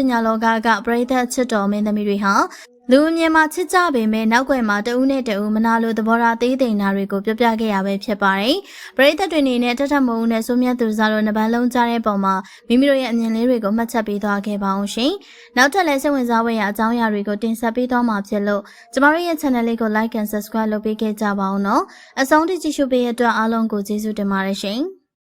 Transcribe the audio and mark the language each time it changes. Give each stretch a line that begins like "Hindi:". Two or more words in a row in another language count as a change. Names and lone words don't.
Burmese: ညာလောကကပရိသတ်ချစ်တော်မင်းသမီးတွေဟာလူအမြင်မှာချစ်ကြပေမဲ့နောက်ွယ်မှာတဦးနဲ့တဦးမနာလိုသဘောထားသေးသိမ်တာတွေကိုပြောပြခဲ့ရပဲဖြစ်ပါတယ်။ပရိသတ်တွေအနေနဲ့ထထမုံနဲ့ဆိုမြတ်သူစားတို့နပန်းလုံးကြားတဲ့ပုံမှာမိမိတို့ရဲ့အမြင်လေးတွေကိုမှတ်ချက်ပေးသွားခဲ့ပါအောင်ရှင်။နောက်ထပ်လည်းစိတ်ဝင်စားဖွယ်ရာအကြောင်းအရာတွေကိုတင်ဆက်ပေးသွားမှာဖြစ်လို့ကျမတို့ရဲ့ channel လေးကို
English: like and subscribe
Burmese: လုပ်ပေးခဲ့ကြပါအောင်နော်။အဆုံးထိကြည့်ရှုပေးတဲ့အတွက်အားလုံးကိုကျေးဇူးတင်ပါတယ်ရှင်။